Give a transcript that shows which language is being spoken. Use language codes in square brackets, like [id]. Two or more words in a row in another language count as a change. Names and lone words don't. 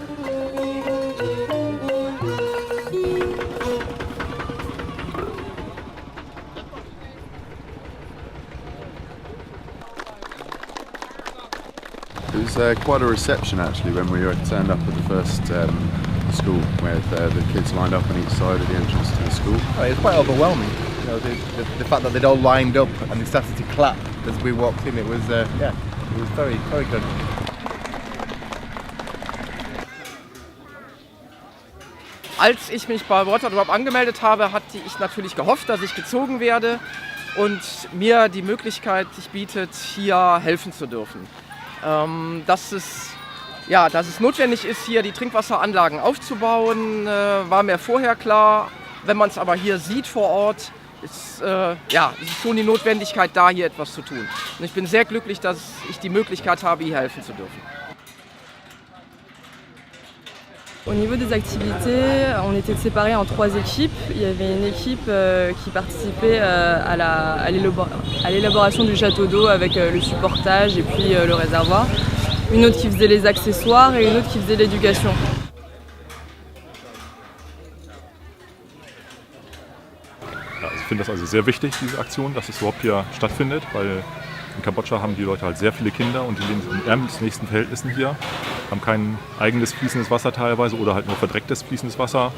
[en] It was quite a reception actually when we turned up at the first school, where the kids lined up on each side of the entrance to the school. It's quite overwhelming, you know, the fact that they'd all lined up and they started to clap as we walked in. It was it was very, very good. [de] Als ich mich bei Waterdrop angemeldet habe, hatte ich natürlich gehofft, dass ich gezogen werde und mir die Möglichkeit sich bietet, hier helfen zu dürfen. Dass es notwendig ist, hier die Trinkwasseranlagen aufzubauen, war mir vorher klar. Wenn man es aber hier sieht vor Ort, ist schon die Notwendigkeit da, hier etwas zu tun. Und ich bin sehr glücklich, dass ich die Möglichkeit habe, hier helfen zu dürfen. [fr] Au niveau des activités, on était séparés en 3 équipes. Il y avait une équipe qui participait à l'élaboration du château d'eau avec le supportage et puis le réservoir. Une autre qui faisait les accessoires et une autre qui faisait l'éducation. [de] Ja, also ich finde das also sehr wichtig, diese Aktion, dass es überhaupt hier stattfindet, weil in Kambodscha haben die Leute halt sehr viele Kinder und die leben in ärmlichsten Verhältnissen hier, haben kein eigenes fließendes Wasser teilweise oder halt nur verdrecktes fließendes Wasser.